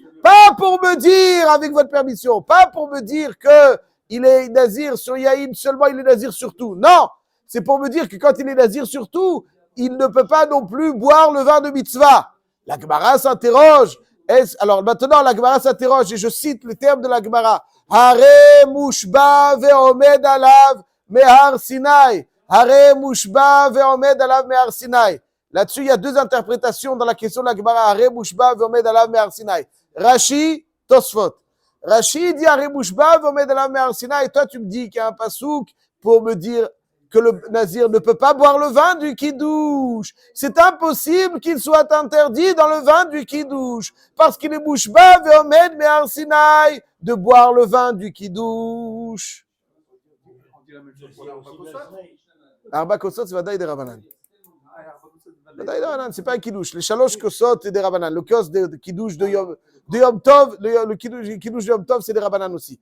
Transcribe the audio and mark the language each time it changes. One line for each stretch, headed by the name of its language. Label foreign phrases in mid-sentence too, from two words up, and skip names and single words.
French: Pas pour me dire, avec votre permission, pas pour me dire que il est nazir sur Yahin, seulement il est nazir sur tout. Non, c'est pour me dire que quand il est nazir sur tout, il ne peut pas non plus boire le vin de mitzvah. La Gemara s'interroge. Alors maintenant, la Gemara s'interroge, et je cite les termes de la Gemara.
Hebrew: הרי מושבע ועומד עליו מהר סיני. הרי מושבע ועומד עליו מהר סיני.
French: Là-dessus, il y a deux interprétations dans la question de la Gemara.
Hebrew: הרי מושבע ועומד עליו מהר סיני.
French: Rashi, Tosfot.
Hebrew: Rashi dit הרי מושבע ועומד עליו מהר סיני.
French: Et toi, tu me dis qu'il y a un pasouk pour me dire que le nazir ne peut pas boire le vin du kidouche. C'est impossible qu'il soit interdit dans le vin du kidouche, parce qu'il est
Hebrew: מושבע ועומד מהר סיני
French: de boire le vin du kidouche. On dit la même chose pour l'
Hebrew: ארבע כוסות. ארבע כוסות,
French: c'est vadaï de Rabbanan. Vadaï de Rabbanan, c'est pas un kidouche. Les
Hebrew: שלוש כוסות,
French: c'est des Rabbanan. Le kos de kidouche de Yom Tov, le kidouche de Yom Tov, c'est des Rabbanan aussi.